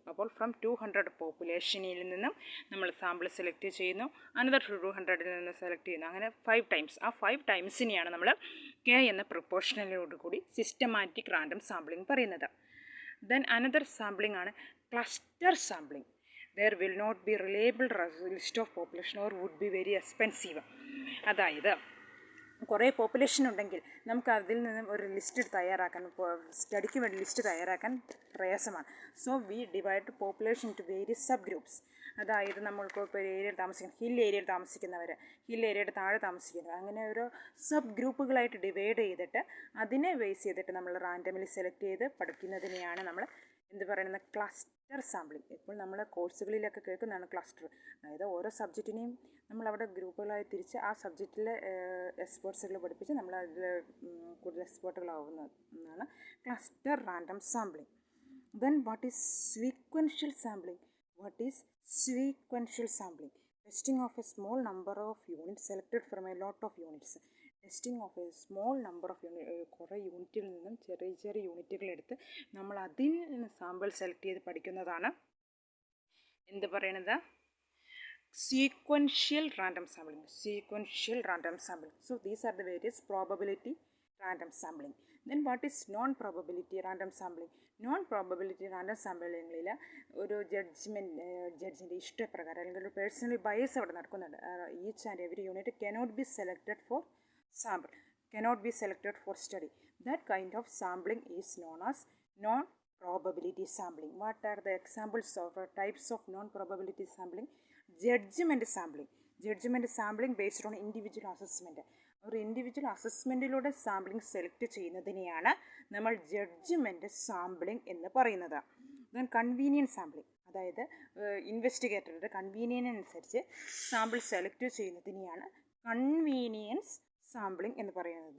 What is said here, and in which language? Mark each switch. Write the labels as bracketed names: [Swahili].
[Malayalam] അപ്പോൾ ഫ്രം 200 പോപ്പുലേഷനിൽ നിന്നും നമ്മൾ സാമ്പിൾ സെലക്ട് ചെയ്യുന്നു, അനദർ 200 നിന്ന് സെലക്ട് ചെയ്യുന്നു, അങ്ങനെ 5 ടൈംസ്. ആ 5 ടൈംസിനെയാണ് നമ്മൾ K എന്ന പ്രൊപ്പോർഷനിലോട് കൂടി സിസ്റ്റമാറ്റിക് റാൻഡം സാമ്പിളിംഗ് പറയുന്നത്. [English] Then another sampling ആണ് cluster sampling. There will not be reliable list of population or would be very expensive. [Malayalam] അതായത് കുറേ പോപ്പുലേഷൻ ഉണ്ടെങ്കിൽ നമുക്ക് അതിൽ നിന്നും ഒരു ലിസ്റ്റ് തയ്യാറാക്കാൻ, സ്റ്റഡിക്ക് വേണ്ടി ലിസ്റ്റ് തയ്യാറാക്കാൻ പ്രയാസമാണ്. [English] So we divide population to various sub groups. [Malayalam] അതായത് നമ്മൾക്ക് ഇപ്പോൾ ഒരു ഏരിയയിൽ താമസിക്കുന്ന ഹിൽ ഏരിയയിൽ താമസിക്കുന്നവർ, ഹിൽ ഏരിയയുടെ താഴെ താമസിക്കുന്നവർ, അങ്ങനെ ഓരോ സബ് ഗ്രൂപ്പുകളായിട്ട് ഡിവൈഡ് ചെയ്തിട്ട് അതിനെ ബേസ് ചെയ്തിട്ട് നമ്മൾ റാൻഡമിലി സെലക്ട് ചെയ്ത് പഠിക്കുന്നതിനെയാണ് നമ്മൾ എന്ത് പറയുന്നത്, ക്ലസ്റ്റർ സാമ്പിളിംഗ്. ഇപ്പോൾ നമ്മൾ കോഴ്സുകളിലൊക്കെ കേൾക്കുന്നതാണ് ക്ലസ്റ്റർ. അതായത് ഓരോ സബ്ജക്റ്റിനെയും നമ്മളവിടെ ഗ്രൂപ്പുകളായി തിരിച്ച് ആ സബ്ജക്റ്റിലെ എക്സ്പേർട്സുകൾ പഠിപ്പിച്ച് നമ്മൾ അതിൽ കൂടുതൽ എക്സ്പേർട്ടുകളാവുന്നത് എന്നാണ് cluster random sampling. [English] Then what is sequential sampling? What is sequential sampling? Testing of a small number of units selected from a lot of units. Testing of a small number of [Malayalam] കുറേ യൂണിറ്റിൽ നിന്നും ചെറിയ ചെറിയ യൂണിറ്റുകൾ എടുത്ത് നമ്മൾ അതിൽ നിന്ന് സാമ്പിൾ സെലക്ട് ചെയ്ത് പഠിക്കുന്നതാണ് എന്ത് പറയണത്, sequential random sampling. [English] Sequential random sampling. So these are the various probability random sampling. Then what is non-probability random sampling? [Malayalam] Non-probability random sampling ഒരു ജഡ്ജിൻ്റെ ഇഷ്ടപ്രകാരം അല്ലെങ്കിൽ ഒരു പേഴ്സണൽ ബയസ് അവിടെ നടക്കുന്നുണ്ട്. [English] Each and every unit cannot be selected for sample, cannot be selected for study. That kind of sampling is known as non-probability sampling. What are the examples of types of non-probability sampling? Judgment sampling. Judgment sampling based on individual assessment. [Malayalam] ഒരു individual അസസ്മെൻറ്റിലൂടെ sampling select ചെയ്യുന്നതിനെയാണ് നമ്മൾ judgement sampling എന്ന് പറയുന്നത്. Then convenience sampling, അതായത് ഇൻവെസ്റ്റിഗേറ്ററുടെ കൺവീനിയൻസനുസരിച്ച് sample select ചെയ്യുന്നതിനെയാണ് convenience sampling എന്ന് പറയുന്നത്.